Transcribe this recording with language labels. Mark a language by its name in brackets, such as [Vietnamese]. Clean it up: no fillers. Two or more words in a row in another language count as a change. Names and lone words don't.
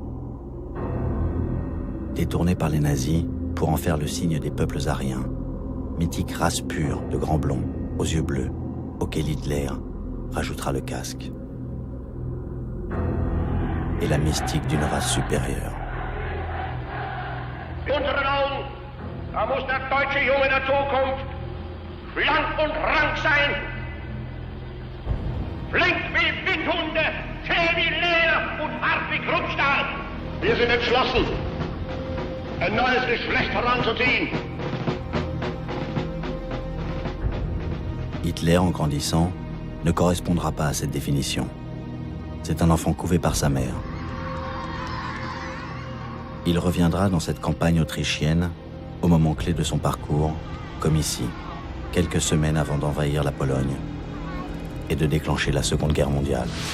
[French] Détournée par les nazis pour en faire le signe des peuples aryens, mythique race pure de grands blonds, aux yeux bleus, auquel Hitler rajoutera le casque. Et la mystique d'une race supérieure. [German] Unseren Augen, da muss der deutsche Junge der Zukunft schlank und rank sein. Flink wie Windhunde, zäh wie Leder und hart wie Kruppstahl. Wir sind entschlossen, ein neues Geschlecht heranzuziehen. [French] Hitler, en grandissant, ne correspondra pas à cette définition. C'est un enfant couvé par sa mère. Il reviendra dans cette campagne autrichienne au moment clé de son parcours, comme ici, quelques semaines avant d'envahir la Pologne et de déclencher la Seconde Guerre mondiale.